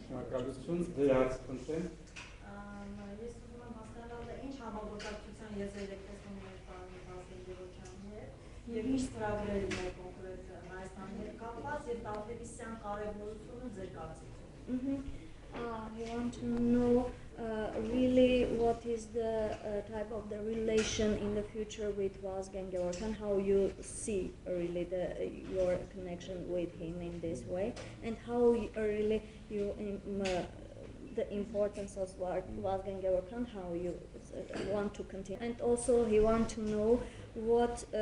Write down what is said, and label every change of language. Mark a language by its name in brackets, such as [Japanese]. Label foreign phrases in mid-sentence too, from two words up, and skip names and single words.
[Armenian] Շնորհակալություն, ձեր հարցը խնդրեմ։ Ես ուզում եմ հասկանալ, ինչ համագործակցության եզրեր եք տեսնում մեր պարոն եւ ինչ ծրագրեր ունեք կոնկրետ Հայաստանի հետ կապված եւ Տաթևիսյան կարեւորությունը ձեր կարծիքով։ [English] You want to know really what is the type of the relation in the future with Vazgen Georgian, how you see really your connection with him in this way, and how really you the importance of Vazgen Georgian, how you want to continue, and also he want to know what